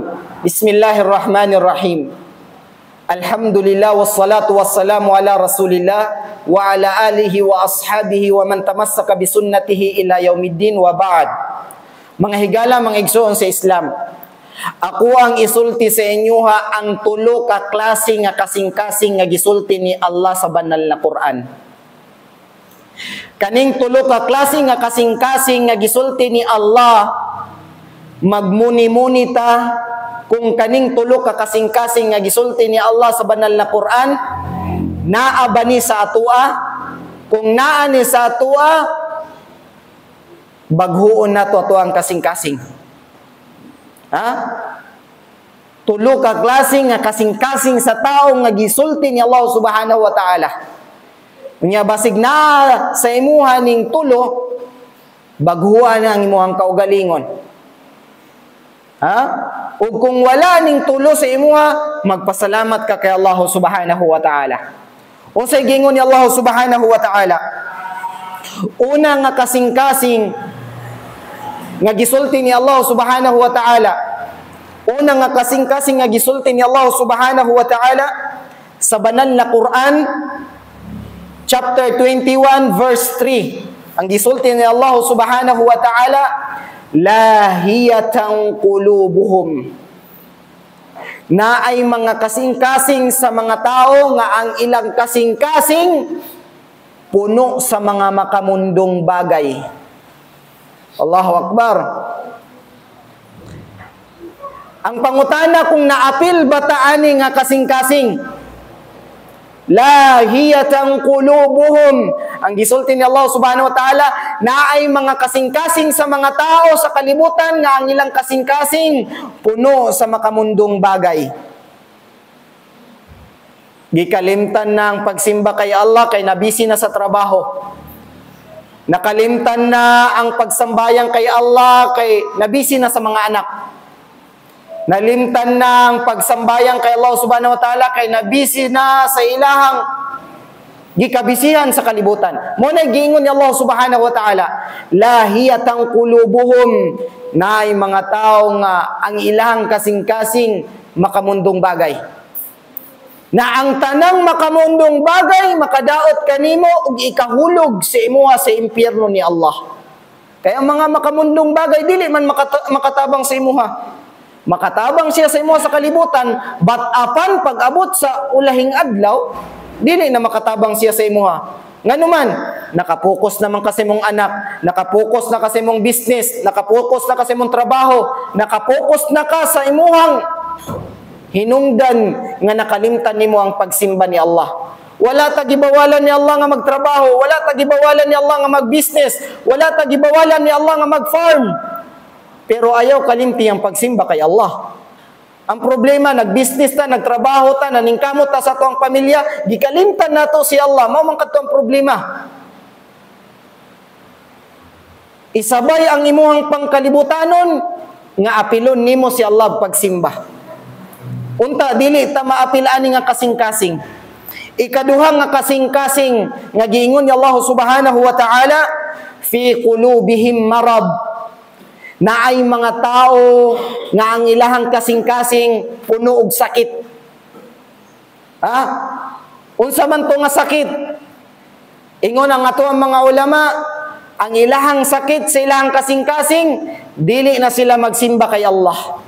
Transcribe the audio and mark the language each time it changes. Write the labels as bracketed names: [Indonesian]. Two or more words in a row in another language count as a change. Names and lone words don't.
[Arabic] بسم الله الرحمن الرحيم. الحمد لله والصلاة والسلام على رسول الله وعلى آله وأصحابه ومن تمسك بسنته إلى يوم الدين وبعد. [Cebuano] Mga higala, mga igsoon sa Islam. Ako ang isulti sa inyo ang tulo ka klase nga kasing-kasing nga gisulti ni Allah sa banal na Quran. Kaning tulo ka klase nga kasing-kasing nga gisulti ni Allah, magmuni-muni ta kung kaning tulo ka kasing-kasing nga gisulti ni Allah sa banal na Quran naa ba ni sa atua? Kung naa ni sa atua, baghuon na to ang kasing-kasing. Ha? Tulo ka klase nga kasing-kasing sa tao nga gisulti ni Allah [Arabic] سبحانه وتعالى. [Cebuano] Unya basig na sa imuha ning tulo, baghuan ang imuhang kaugalingon. Ha? Ug kung wala ning tulo sa imuha, magpasalamat ka kay Allah [Arabic] سبحانه وتعالى. [Cebuano] O sa gingon ni Allah [Arabic] سبحانه وتعالى, [Cebuano] una nga kasing-kasing nga gisulti ni Allah [Arabic] سبحانه وتعالى, [Cebuano] una nga kasing-kasing nga gisulti ni Allah [Arabic] سبحانه وتعالى [Cebuano] sa banal na Quran, [English] chapter 21 verse 3. [Cebuano] Ang gisulti ni Allah [Arabic] سبحانه وتعالى, لاهية قلوبهم, [Cebuano] na ay mga kasing-kasing sa mga tao nga ang ilang kasing-kasing puno sa mga makamundong bagay. [Arabic] الله أكبر. [Cebuano] Ang pangutana kung naapil ba taani nga kasing-kasing, [Arabic] لاهية قلوبهم, [Cebuano] ang gisulti ni Allah [Arabic] سبحانه وتعالى, [Cebuano] na ay mga kasing-kasing sa mga tao sa kalibutan nga ang ilang kasing-kasing puno sa makamundong bagay. Gikalimtan na ang pagsimba kay Allah kay nabisi na sa trabaho. Nakalimtan na ang pagsambayang kay Allah kay nabisi na sa mga anak. Nalimtan na ang pagsambayang kay Allah [Arabic] سبحانه وتعالى [Cebuano] kay nabisi na sa ilahang gikabisihan sa kalibutan. Muna giingon ni Allah [Arabic] سبحانه وتعالى, لاهية قلوبهم, [Cebuano] na ay mga tao nga ang ilahang kasing-kasing makamundong bagay. Na ang tanang makamundong bagay makadaot kanimo ug ikahulog sa imuha sa impyerno ni Allah. Kaya mga makamundong bagay dili man makatabang sa imuha. Makatabang siya sa imuha sa kalibutan, but apan pag-abot sa ulahing adlaw, dili na makatabang siya sa imuha. Nganuman, nakapokus naman kasi mong anak, nakapokus na kasi mong business, nakapokus na kasi mong trabaho, nakapokus na ka sa imuhang hinungdan nga nakalimtan nimo ang pagsimba ni Allah. Wala tagibawalan ni Allah nga magtrabaho, wala tagibawalan ni Allah nga magbusiness, wala tagibawalan ni Allah nga magfarm. Pero ayaw kalimti ang pagsimba kay Allah. Ang problema, nagbusiness ta, nagtrabaho ta, naningkamot ta sa tuang pamilya, gikalimtan nato si Allah. Mao man kadto ang problema. Isabay ang imuhang pangkalibutanon nga apilon nimo si Allah pagsimba. Unta dili ta maapil ani nga kasing-kasing. Ikaduha nga kasing-kasing nga giingon ni Allah [Arabic] سبحانه وتعالى, في قلوبهم مرض, [Cebuano] na ay mga tao nga ang ilahang kasing-kasing puno og sakit. Ha? Unsa man to nga sakit? Ingon ang ato ang mga ulama, ang ilahang sakit sa ilahang kasing-kasing, dili na sila magsimba kay Allah.